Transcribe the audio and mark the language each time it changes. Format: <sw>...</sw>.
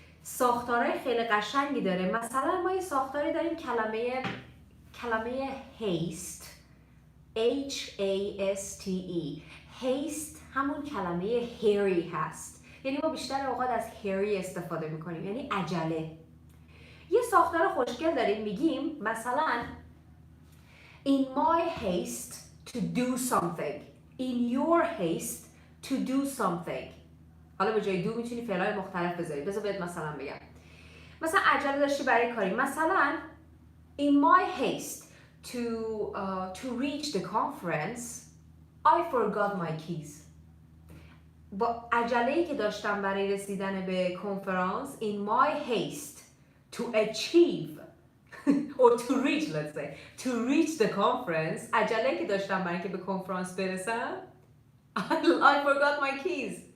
<fa>ساختارهای خیلی قشنگی داره. مثلا ما یه ساختاری داریم کلمه haste H-A-S-T-E. haste همون کلمه hurry هست. یعنی ما بیشتر اوقات از hurry استفاده میکنیم، یعنی عجله. یه ساختار خوشگل داریم، میگیم مثلا in my haste to do something, in your haste to do something. حالا به جای do میتونی فعلای مختلف بذاری. بذار بهت مثلا بگم. مثلا عجله داشتی برای کاری.</fa> <en>مثلا in my haste to reach the conference I forgot my keys.</en> <fa>با عجله‌ای که داشتم برای رسیدن به کنفرانس</fa> <en>in my haste to achieve or to reach, let's say, to reach the conference,</en> <fa>عجله‌ای که داشتم برای اینکه به کنفرانس برسم</fa> <en>I forgot my keys.</en>